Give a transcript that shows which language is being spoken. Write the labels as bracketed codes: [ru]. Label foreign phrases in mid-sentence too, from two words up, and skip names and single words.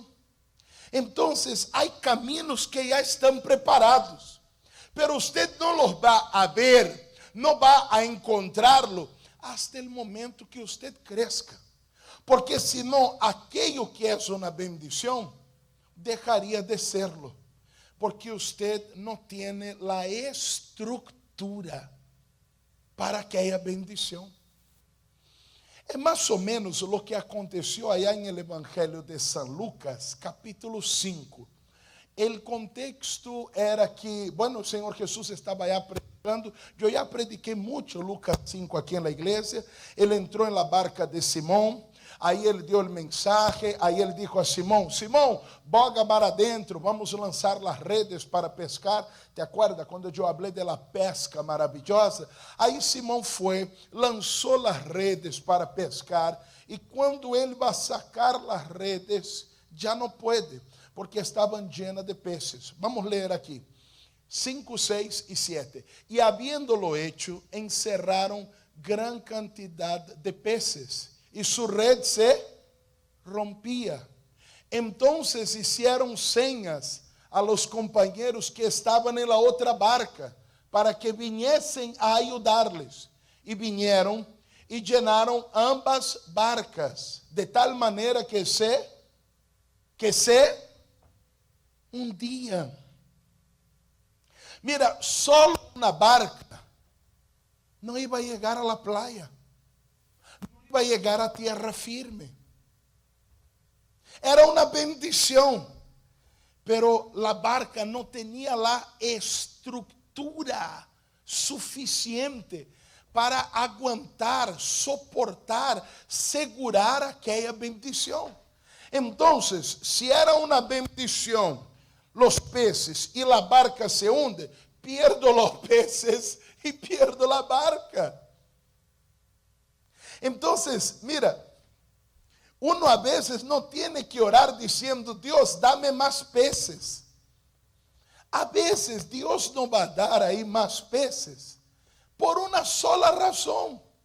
[es] Entonces hay caminos que ya están preparados, pero usted no los va a ver, no va a encontrarlo hasta el momento que usted crezca. Porque si no, aquello que es una bendición dejaría de serlo. Porque usted no tiene la estructura para que haya bendición. [pt] É mais ou menos o que aconteceu allá em el Evangelho de São Lucas, capítulo 5. O contexto era que, bueno, o Senhor Jesus estava [es] allá predicando. [pt] Eu já prediquei muito Lucas 5 aqui na igreja. Ele entrou na barca de Simão. Aí ele deu o mensaje, aí ele disse a Simão: Simão, [es] boga mar adentro, [pt] vamos lançar as redes para pescar. [es] ¿Te acuerdas [pt] quando eu falei da pesca maravilhosa? Aí Simão foi, lançou as redes para pescar, e quando ele vai sacar as redes, já não pode, porque estavam [es] llenas de peces. [pt] Vamos ler aqui, 5, 6 e 7. [es] E habiéndolo hecho, encerraram gran cantidad de peces, y su red se rompía. Entonces hicieron señas a los compañeros que estaban en la otra barca para que viniesen a ayudarles. Y vinieron y llenaron ambas barcas de tal manera que se hundían. Mira, solo una barca no iba a llegar a la playa. [pt] Vai chegar a [es] tierra firme. [pt] Era uma bendição, [es] pero la barca [pt] não tinha a estrutura suficiente para [es] aguantar, soportar, [pt] segurar aquela bendição. Então, se era uma bendição, os peces e a barca [es] se hunde, pierdo [pt] os peces e pierdo a barca. [es] Entonces, mira, uno a veces no tiene que orar diciendo: Dios, dame más peces. A veces Dios no va a dar ahí más peces por una sola razón.